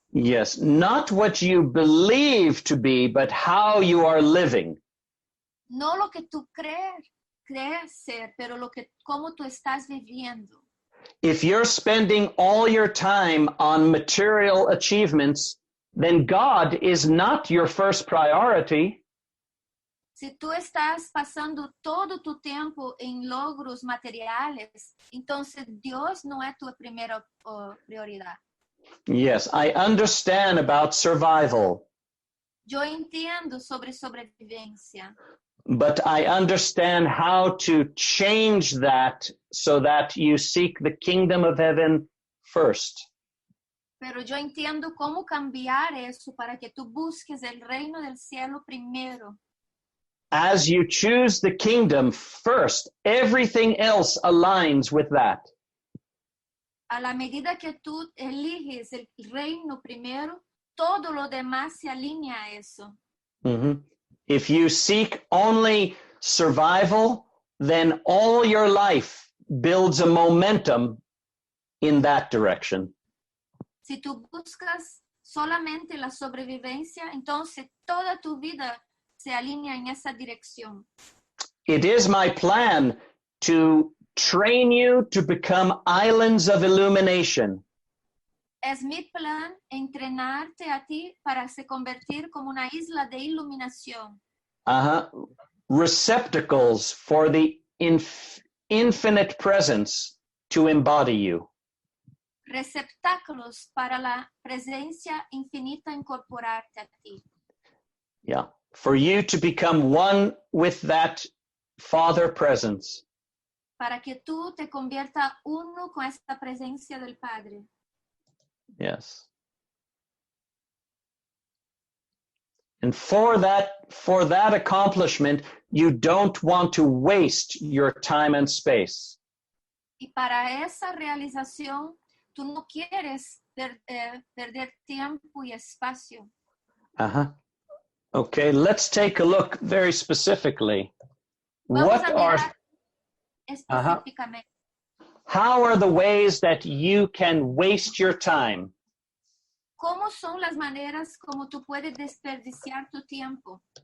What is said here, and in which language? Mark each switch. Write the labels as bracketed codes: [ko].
[en] Yes, not what you believe to be, but how you are living. [es] No lo que tú crees ser, pero cómo tú estás viviendo. [en] If you're spending all your time on material achievements, then God is not your first priority. [es] Si tú estás pasando todo tu tiempo en logros materiales, entonces Dios no es tu primera prioridad. [en] Yes, I understand about survival, [es] Yo entiendo sobre sobrevivencia, [en] but I understand how to change that so that you seek the kingdom of heaven first. [es] pero yo entiendo cómo cambiar eso para que tú busques el reino del cielo primero. [en] As you choose the kingdom first, everything else aligns with that. [es] A la medida que tú eliges el reino primero, todo lo demás se alinea a eso. [en] If you seek only survival, then all your life builds a momentum in that direction. [es] Si tú buscas solamente la sobrevivencia, entonces toda tu vida se alinea en esa dirección. [en] It is my plan to train you to become islands of illumination. [es] Es mi plan entrenarte a ti para se convertir como una isla de iluminación. [en] Receptacles for the infinite presence to embody you. [es] Receptáculos para la presencia infinita incorporarte a ti. [en] Yeah. For you to become one with that Father presence. [es] Para que tú te conviertas uno con esta presencia del Padre. [en] Yes. And for that accomplishment, you don't want to waste your time and space. [es] Y para esa realización, tú no quieres perder tiempo y espacio. [en] Okay, let's take a look very specifically. [es] Vamos a mirar específicamente. [en] How are the ways that you can waste your time? [es] ¿Cómo son las maneras como tú puedes desperdiciar tu tiempo?